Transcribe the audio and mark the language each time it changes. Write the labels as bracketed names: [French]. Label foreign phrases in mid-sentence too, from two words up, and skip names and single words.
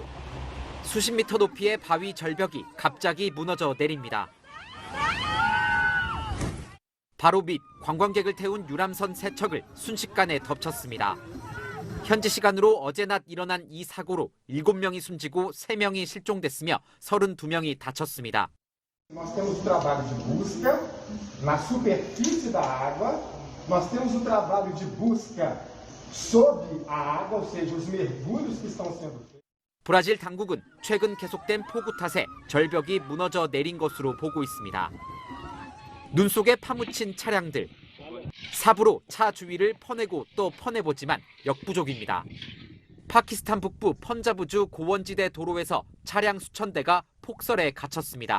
[Korean] 수십 미터 높이의 바위 절벽이 갑자기 무너져 내립니다. 바로 밑 관광객을 태운 유람선 3척을 순식간에 덮쳤습니다. 현지 시간으로 어제 낮 일어난 이 사고로 7명이 숨지고 3명이 실종됐으며 32명이 다쳤습니다. [Portuguese] Nós temos o trabalho de busca na superfície da água, nós temos o trabalho de busca sob a água, ou seja, os mergulhos que estão sendo feitos. [Korean] 브라질 당국은 최근 계속된 폭우 탓에 절벽이 무너져 내린 것으로 보고 있습니다. 눈 속에 파묻힌 차량들. 삽으로 차 주위를 퍼내고 또 퍼내보지만 역부족입니다. 파키스탄 북부 펀자브주 고원지대 도로에서 차량 수천 대가 폭설에 갇혔습니다.